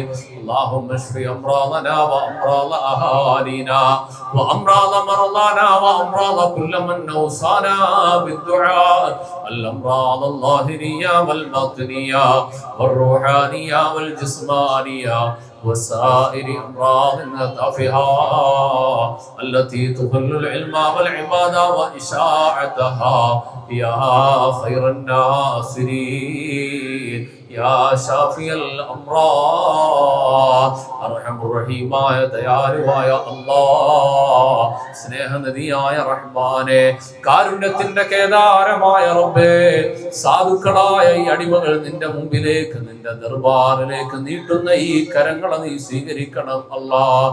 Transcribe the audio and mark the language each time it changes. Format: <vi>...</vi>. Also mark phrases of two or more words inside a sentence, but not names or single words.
<ar>اللهم اشف أمراضنا وأمراض أهالينا وأمراض مرضانا وأمراض كل من أوصانا بالدعاء، الأمراض الظاهرية والباطنية والروحانية والجسمانية وسائر أمراض التافهة التي تضل العلم والعبادة وإشاعتها يا خير الناصرين يا شافي الأمراض.</ar> <ml>അർഹമുറഹീമായ ദയാലുവായ അല്ലാഹ്, സ്നേഹനിധിയായ റഹ്മാനെ, കാരുണ്യത്തിന്റെ കേദാരമായ റബ്ബേ, സാധുക്കളായ ഈ അടിമകൾ നിന്റെ മുമ്പിലേക്ക്, നിന്റെ ദർബാറിലേക്ക് നീട്ടുന്ന ഈ കരങ്ങളെ നീ സ്വീകരിക്കണം അല്ലാഹ്.</ml>